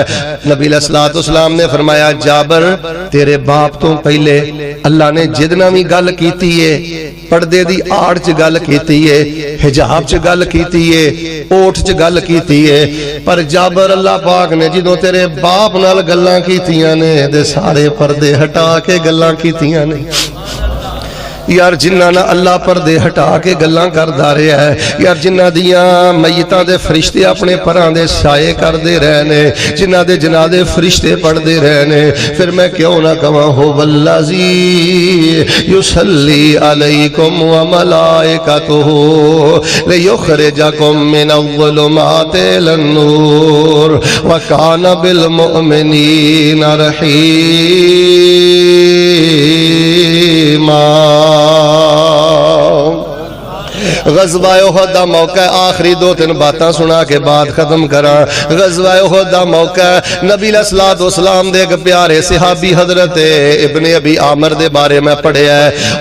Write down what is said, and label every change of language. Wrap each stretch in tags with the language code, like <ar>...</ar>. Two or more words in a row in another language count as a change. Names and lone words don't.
<pa>ਨਬੀ ਅਲੈਹਿੱਸਲਾਮ ਨੇ ਫ਼ਰਮਾਇਆ ਜਾਬਰ ਤੇਰੇ ਬਾਪ ਤੋ ਪਹਿਲੇ ਅੱਲਾਹ ਨੇ ਜਿਦ ਨਾਲ ਭੀ ਗਲ ਕੀਤੀ ਹੈ, ਪਰਦੇ ਦੀ ਆੜ ਚ ਗਲ ਕੀਤੀ ਹੈ, ਹਿਜਾਬ ਚ ਗਲ ਕੀਤੀ ਹੈ, ਓਠ ਚ ਗਲ ਕੀਤੀ ਹੈ, ਪਰ ਜਾਬਰ ਅੱਲਾਹ ਪਾਕ ਨੇ ਜਿਦੋਂ ਤੇਰੇ ਬਾਪ ਨਾਲ ਗੱਲਾਂ ਕੀਤੀਆਂ ਨੇ ਤੇ ਸਾਰੇ ਪਰਦੇ ਹਟਾ ਕੇ ਗੱਲਾਂ ਕੀਤੀਆਂ ਨੇ। ਯਾਰ ਜਿੰਨਾ ਨਾ ਅੱਲਾਹ ਪਰਦੇ ਹਟਾ ਕੇ ਗੱਲਾਂ ਕਰਦਾ ਰਿਹਾ ਹੈ, ਯਾਰ ਜਿੰਨਾ ਦੀਆਂ ਮੱਯਤਾਂ ਦੇ ਫ਼ਰਿਸ਼ਤੇ ਅਪਨੇ ਪਰਾਂ ਦੇ ਸਾਏ ਕਰਦੇ ਰਹੇ ਨੇ, ਜਿੰਨਾ ਦੇ ਜਨਾਜ਼ੇ ਫ਼ਰਿਸ਼ਤੇ ਪੜ੍ਹਦੇ ਰਹੇ ਨੇ, ਫਿਰ ਮੈਂ ਕਿਉਂ ਨਾ ਕਹਾਂ</pa> <ar>هو الذي يصلي عليكم وملائكته ليخرجكم من الظلمات إلى النور وكان بالمؤمنين رحيما.</ar> <pa>ਗ਼ਜ਼ਵਾ-ਏ ਉਹਦ ਦਾ ਮੌਕਾ, ਆਖ਼ਰੀ ਦੋ ਤੀਨ ਬਾਤਾਂ ਸੁਨਾ ਕੇ ਬਾਦ ਖ਼ਤਮ ਕਰਾ। ਗ਼ਜ਼ਵਾ-ਏ ਉਹਦ ਦਾ ਮੌਕਾ, ਨਬੀ ਅਲੈਹਿੱਸਲਾਮ ਦੇ ਏਕ ਪਿਆਰੇ ਸਹਾਬੀ ਹਜ਼ਰਤ ਇਬਨੇ ਅਬੀ ਆਮਿਰ ਦੇ ਬਾਰੇ ਮੇਂ ਪੜ੍ਹਿਆ ਹੈ।</pa>